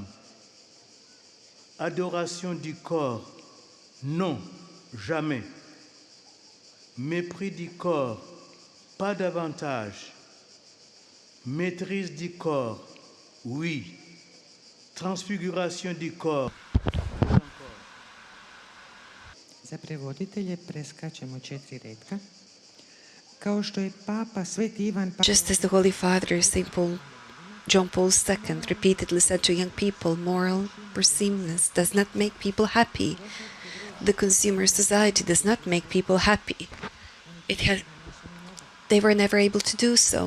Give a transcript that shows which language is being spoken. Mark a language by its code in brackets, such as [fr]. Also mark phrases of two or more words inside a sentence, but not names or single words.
[fr] Adoration du corps, non, jamais. Mépris du corps, pas davantage. Maîtrise du corps, oui. Transfiguration du corps. [hr] Za prevoditelje preskačemo 4 retka. Kao što je Papa Sveti Ivan [en] Just as the Holy Father, John Paul II, repeatedly said to young people, moral pursuitiveness does not make people happy. The consumer society does not make people happy. They were never able to do so.